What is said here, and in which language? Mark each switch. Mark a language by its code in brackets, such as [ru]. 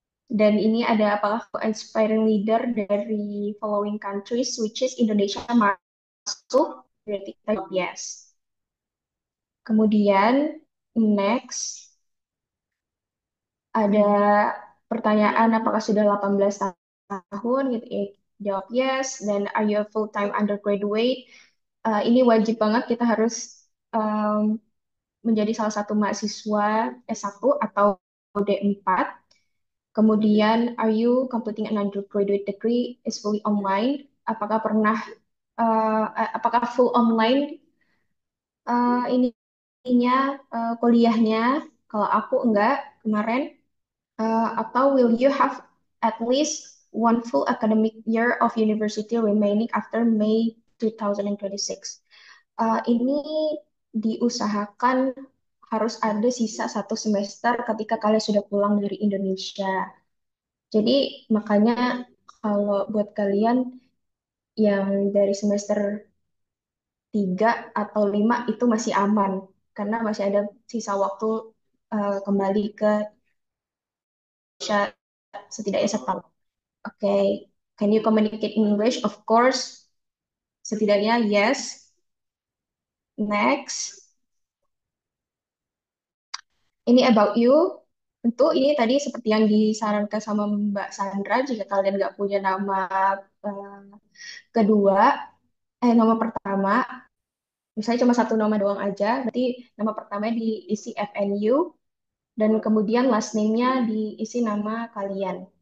[id] Dan ini ada apakah [en] inspiring leader [id] dari [en] following countries, which is [id] Indonesia masuk, berarti kita jawab yes. Kemudian next ada pertanyaan apakah sudah 18 tahun gitu ya. Jawab yes. [en] Dan are you a full-time undergraduate? [id] Ini wajib banget kita harus menjadi salah satu mahasiswa S1 atau D4. [en] Kemudian, are you completing an undergraduate degree is fully online? [id] Apakah pernah apakah full online ininya kuliahnya? Kalau aku enggak kemarin. [en] Atau will you have at least one full academic year of university remaining after May 2026? [id] Ini diusahakan harus ada sisa 1 semester ketika kalian sudah pulang dari Indonesia. Jadi makanya kalau buat kalian yang dari semester 3 atau 5 itu masih aman karena masih ada sisa waktu kembali ke Indonesia setidaknya setahun. [en] Oke, can you communicate in English? Of course, setidaknya yes. Next, ini about you. [id] Tentu ini tadi seperti yang disarankan sama Mbak Sandra, jika kalian nggak punya nama eh, kedua, nama pertama, misalnya cuma satu nama doang aja, berarti nama pertamanya diisi FNU, dan kemudian last name-nya diisi nama kalian.